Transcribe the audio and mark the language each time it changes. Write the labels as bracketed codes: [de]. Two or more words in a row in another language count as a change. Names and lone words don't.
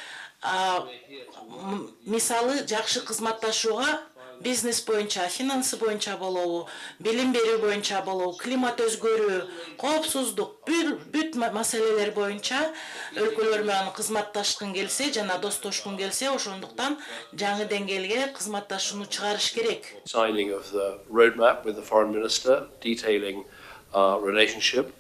[ky] мисалы жакшы кызматташууга бизнес боюнча, финансы боюнча болобу, билим берүү боюнча болобу, климат өзгөрүү, коопсуздук, бүт маселелер боюнча өлкөлөр менен кызматташкын келсе жана достошкун келсе, ошондуктан жаңы деңгээлге кызматташууну чыгарыш керек. [en] Signing of the roadmap with the Foreign Minister detailing our relationship